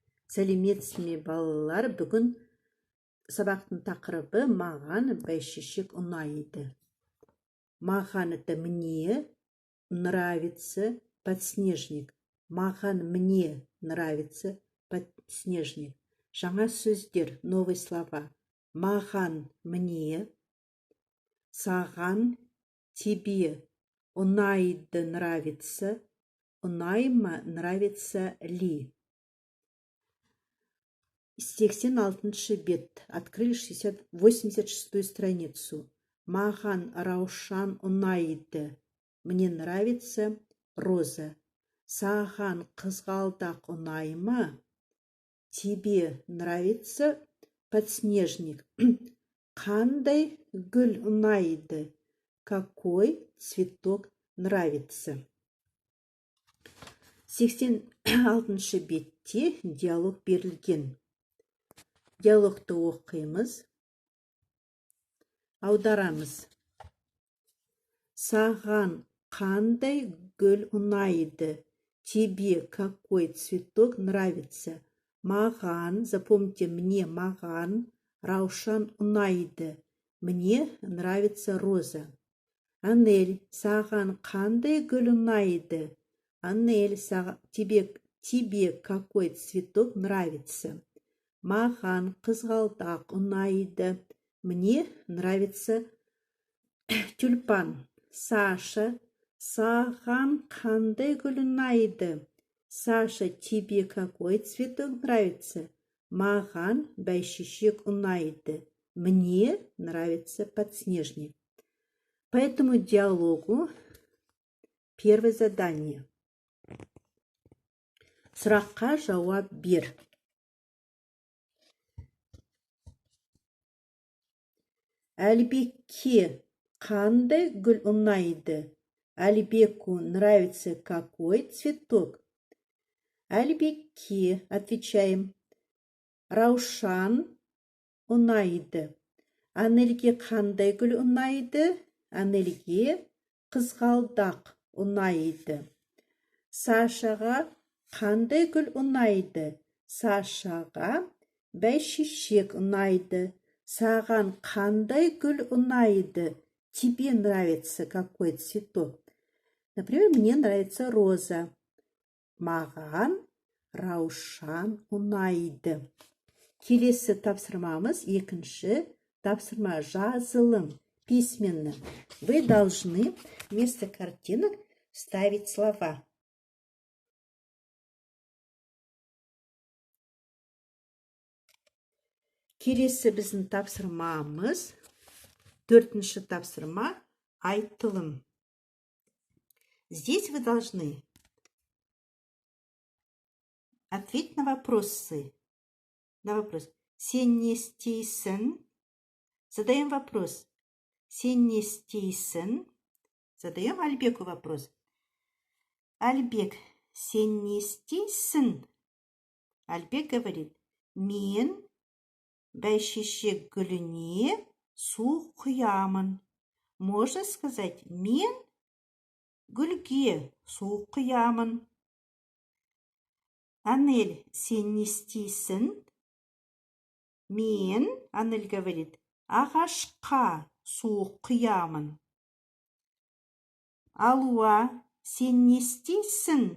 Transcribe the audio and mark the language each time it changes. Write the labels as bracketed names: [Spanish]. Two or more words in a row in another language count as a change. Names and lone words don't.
[Kazakh] Сәлеметсіз ме, балалар? Бүгін сабақтың тақырыбы маған бәйшешек ұнайды. [Russian] Маған это мне нравится подснежник. Маған мне нравится подснежник. [Kazakh] Жаңа сөздер, [Russian] новые слова. Маған мне, саған, тебе, ұнайды, нравится, ұнайма, нравится ли. [Kazakh] 86 бет. [Russian] Открыли 86-ю страницу. [Kazakh] Маған Раушан ұнайды. [Russian] Мне нравится роза. [Kazakh] Саған қызғалдақ ұнайма? [Russian] Тебе нравится подснежник. [Kazakh] Қандай гүл ұнайды? [Russian] Какой цветок нравится? [Kazakh] 86 бетте диалог берілген. Диалогты оқимыз, аударамыз. Саған қандай гүл ұнайды? [Russian] Тебе какой цветок нравится? [Kazakh] Маған, [Russian] запомните, мне [Kazakh] маған Раушан ұнайды. [Russian] Мне нравится роза. [Kazakh] Анель, саған қандай гүл ұнайды? [Russian] Анель, тебе какой цветок нравится? [Kazakh] Маған қызғалдақ ұнайды. [Russian] Мне нравится тюльпан. [Kazakh] Саша, саған қандай гүл ұнайды? [Russian] Саша, тебе какой цветок нравится? [Kazakh] Маған бәйшешек ұнайды. [Russian] Мне нравится подснежник. По этому диалогу первое задание. [Kazakh] Сұраққа жауап бер. Әлбекке қандай гүл ұнайды? [Russian] Әлбеку нравится какой цветок? [Kazakh] Әлбекке, отвечаем, Раушан ұнайды. Анельге қандай гүл ұнайды? Анельге қызғалдақ ұнайды. Сашаға қандай гүл ұнайды? Сашаға бәйшешек ұнайды. Саған қандай гүл ұнайды? [Russian] Тебе нравится какой цветок? Например, мне нравится роза. [Kazakh] Маған Раушан ұнайды. Келесі тапсырмамыз, екінші тапсырма, жазылым, [Russian] письменно. Вы должны вместо картинок ставить слова. [Kazakh] Келесі біздің тапсырмамыз, төртінші тапсырма, айтылым. [Russian] Здесь вы должны ответить на вопросы. На вопрос. [Kazakh] Сен не істейсің? [Russian] Задаем вопрос. [Kazakh] Сен не істейсің? [Russian] Задаем Альбеку вопрос. [Kazakh] Альбек, сен не істейсің? Альбек говорит, мен бәйшешек гүліне су құямын. [Russian] Можно сказать, [Kazakh] мен гүлге су құямын. Анель, сен не істейсің? Мен, Анель говорит, ағашқа су құямын. Алуа, сен не істейсің?